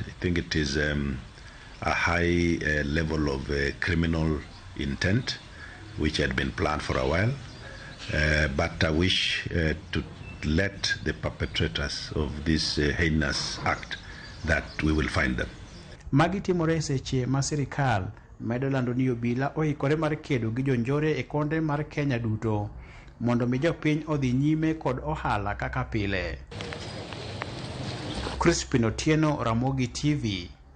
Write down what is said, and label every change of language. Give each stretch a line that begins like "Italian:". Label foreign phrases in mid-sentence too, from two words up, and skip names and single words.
English: I think it is a high level of criminal intent, which had been planned for a while. But I wish to let the perpetrators of this heinous act that we will find them.
Luo (Kenya and Tanzania): Magi timore seche ma sirikal medo lando ni obila oikore mar kedo gi jonjore e konde mar Kenya duto mondo mi jopiny odhi nyime kod ohala kaka pile. Crispin Otieno, Ramogi TV.